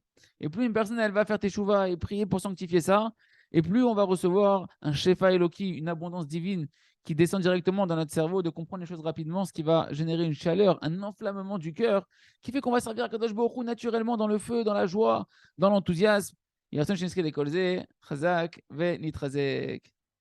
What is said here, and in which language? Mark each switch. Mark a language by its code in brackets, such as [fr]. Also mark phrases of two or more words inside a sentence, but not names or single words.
[fr] Et plus une personne elle va faire teshuva et prier pour sanctifier ça, et plus on va recevoir un [he] שפע אלוקי, [fr] une abondance divine qui descend directement dans notre cerveau, de comprendre les choses rapidement, ce qui va générer une chaleur, un enflammement du cœur, qui fait qu'on va servir à [he] קדוש ברוך הוא [fr] naturellement dans le feu, dans la joie, dans l'enthousiasme. [he] ירצון שנזכה לכל זה, חזק ונתחזק.